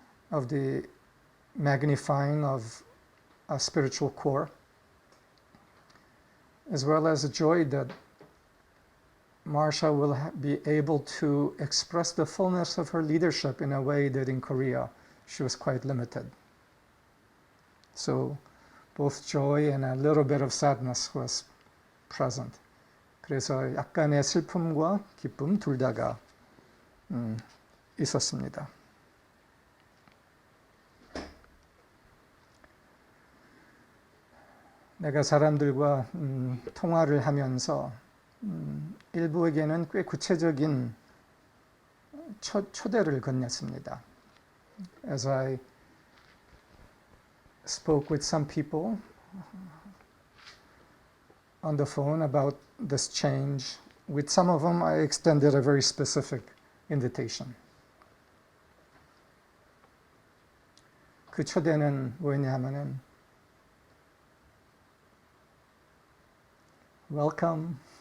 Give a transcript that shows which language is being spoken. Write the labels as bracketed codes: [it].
[en] of the magnifying of a spiritual core, as well as a joy that Marsha will be able to express the fullness of her leadership in a way that in Korea she was quite limited. So both joy and a little bit of sadness was present. [ko] 그래서 약간의 슬픔과 기쁨 둘 다가 있었습니다. 내가 사람들과 통화를 하면서 일부에게는 꽤 구체적인 초대를 건넸습니다. [en] As I spoke with some people on the phone about this change, with some of them I extended a very specific invitation. [ko] 그 초대는 뭐였냐면은 [en] Welcome.